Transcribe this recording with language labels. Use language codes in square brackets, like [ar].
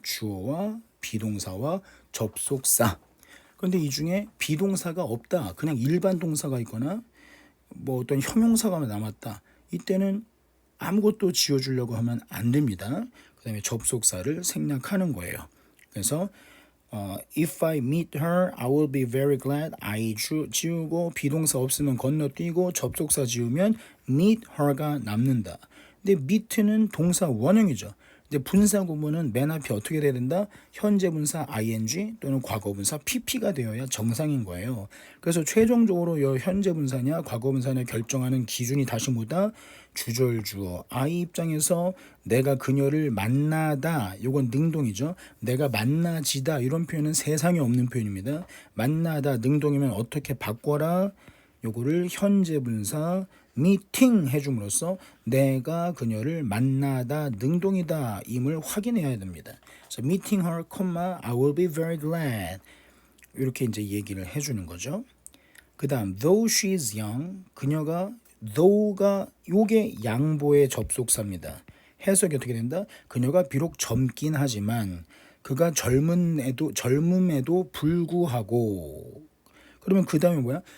[ko] 주어와 비동사와 접속사. 그런데 이 중에 비동사가 없다, 그냥 일반 동사가 있거나 뭐 어떤 형용사가 남았다, 이때는 아무것도 지워주려고 하면 안 됩니다. 그 다음에 접속사를 생략하는 거예요. 그래서 [en] If I meet her, I will be very glad. [ko] I 지우고 비동사 없으면 건너뛰고 접속사 지우면 meet her가 남는다. 근데 meet는 동사 원형이죠. 근데 분사 구문은 맨 앞에 어떻게 돼야 된다? 현재 분사 ing 또는 과거 분사 pp가 되어야 정상인 거예요. 그래서 최종적으로 이 현재 분사냐 과거 분사냐 결정하는 기준이 다시 뭐다? 주절 주어. I 입장에서 내가 그녀를 만나다. 이건 능동이죠. 내가 만나지다. 이런 표현은 세상에 없는 표현입니다. 만나다 능동이면 어떻게 바꿔라? 요거를 현재 분사 미팅 해줌으로써 내가 그녀를 만나다 능동이다 임을 확인해야 됩니다. 그래서 [en] meeting her, I will be very glad [ko] 이렇게 이제 얘기를 해주는 거죠. 그 다음 [en] though she is young [ko] 그녀가 though가 요게 양보의 접속사입니다. 해석이 어떻게 된다? 그녀가 비록 젊긴 하지만 그가 젊음에도 불구하고 그러면 그 다음에 뭐야?